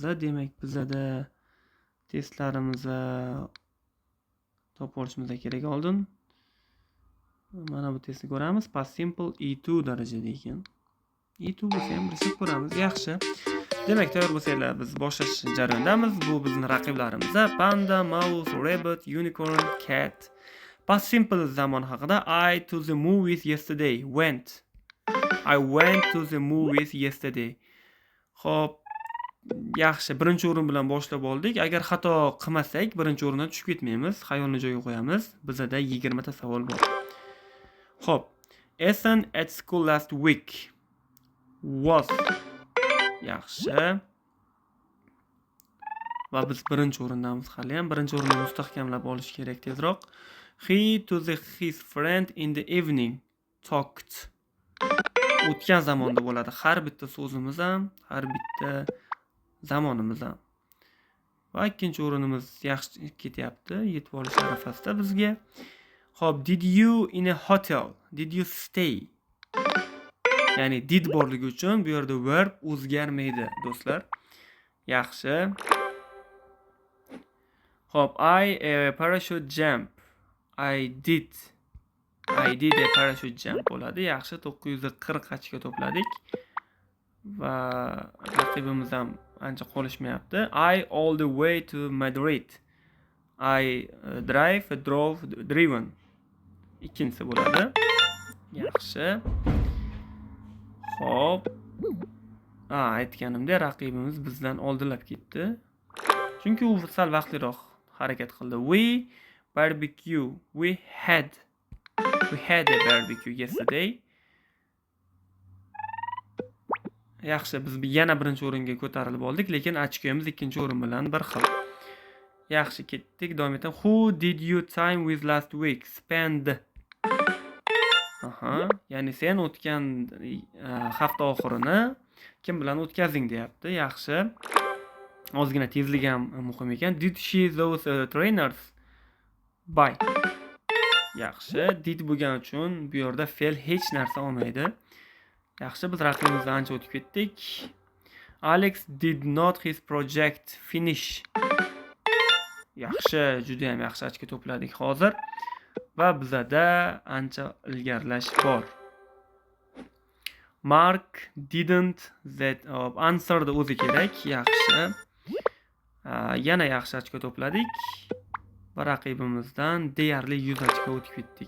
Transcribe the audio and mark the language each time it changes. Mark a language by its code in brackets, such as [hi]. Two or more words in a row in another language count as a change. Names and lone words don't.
[uz] Demak, bizda testlarimizni topib olishimiz kerak oldin. Mana bu testni ko'ramiz. [en] Past simple [uz] E2 darajada ekan. E2 bo'lsa ham bilib ko'ramiz. Yaxshi. Demak, tayyor bo'lsanglar biz boshlash jarayonidamiz. Bu bizning raqiblarimiz: [en] panda, mouse, rabbit, unicorn, cat. Past simple [uz] zamon haqida [en] I to the movies yesterday. I went to the movies yesterday. [uz] Xo'p, yaxshi. Birinchi o'rin bilan boshlab oldik. Agar xato qilmasak, birinchi o'rindan tushib ketmaymiz. Xayolni joyiga qo'yamiz. Bizda 20 ta savol bor. Xo'p. [en] Ethan at school last week. Was. [uz] Yaxshi. Va biz birinchi o'rindamiz hali ham. Birinchi o'rinni mustahkamlab olish kerak tezroq. [en] He to his friend in the evening talked. [uz] O'tgan zamonda bo'ladi. Har bitta so'zimiz ham, har bitta zamonimiz ham. Va ikkinchi o'rinimiz yaxshi ketyapti. Yetib olish arafasida bizga. Xo'p, [en] did you in a hotel? Did you stay? [uz] Ya'ni did borligi uchun bu yerda verb o'zgarmaydi, do'stlar. Yaxshi. Xo'p, [en] I a parachute jump. I did a parachute jump bo'ladi. [uz] Yaxshi, 940 ga to'pladik. Va raqibimiz ham ancha qolishmayapti. [en] I all the way to Madrid. I drove, driven. [uz] Ikkinchisi bo'ladi. Yaxshi. Xo'p. Aytganimdek, raqibimiz bizdan oldinlab ketdi. Chunki u sal vaqtliroq harakat qildi. [en] We had a barbecue yesterday. [uz] Yaxshi, biz yana birinchi o'ringa ko'tarilib oldik, lekin ochkoyimiz ikkinchi o'rin bilan bir xil. Yaxshi, ketdik. Davom eting. [en] Who did you time with last week? Spend. [uz] Ya'ni sen o'tgan hafta oxirini kim bilan o'tkazing deyapti. Yaxshi. Ozgina tezlik ham muhim ekan. [en] Did she those trainers buy? [uz] Yaxshi, did bo'lgani uchun bu yerda fe'l hech narsa olmaydi. Yaxshi, biz raqibimizdan ancha o'tib ketdik. [en] Alex did not his project finish. [uz] Yaxshi, juda ham yaxshi ochko to'pladik hozir. Va bizda ancha ilgarilash bor. [en] Mark didn't that answer the [uz] o'zi kerak. Yaxshi. Yana yaxshi ochko to'pladik. Va raqibimizdan deyarli 100 ochko o'tib ketdik.